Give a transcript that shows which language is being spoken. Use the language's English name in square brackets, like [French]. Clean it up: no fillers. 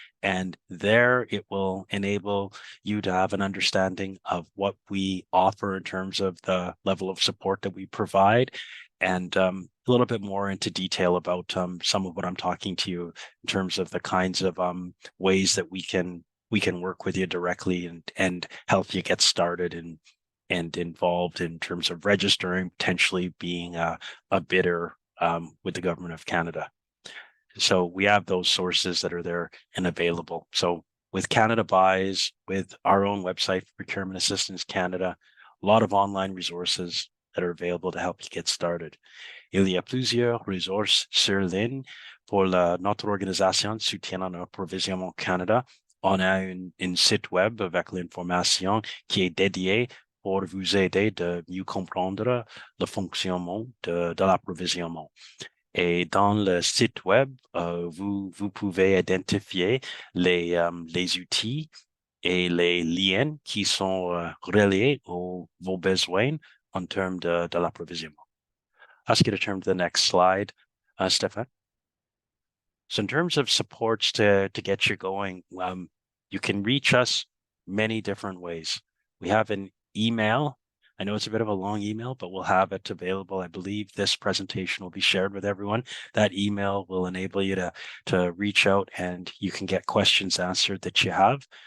[English] And there it will enable you to have an understanding of what we offer in terms of the level of support that we provide, and a little bit more into detail about some of what I'm talking to you in terms of the kinds of ways that we can work with you directly and help you get started and involved in terms of registering, potentially being a bidder with the Government of Canada. So we have those sources that are there and available. So with Canada Buys, with our own website, Procurement Assistance Canada, a lot of online resources that are available to help you get started. [French] Il y a plusieurs ressources sur ligne pour notre organisation de soutien à l'approvisionnement Canada. On a une site web avec l'information qui est dédiée pour vous aider de mieux comprendre le fonctionnement de l'approvisionnement. Et dans le site web, vous pouvez identifier les outils et les liens qui sont reliés aux vos besoins en termes de l'approvisionnement. [English] Ask you to turn to the next slide, Stéphane. So in terms of supports to get you going, you can reach us many different ways. We have an email. I know it's a bit of a long email, but we'll have it available. I believe this presentation will be shared with everyone. That email will enable you to reach out and you can get questions answered that you have.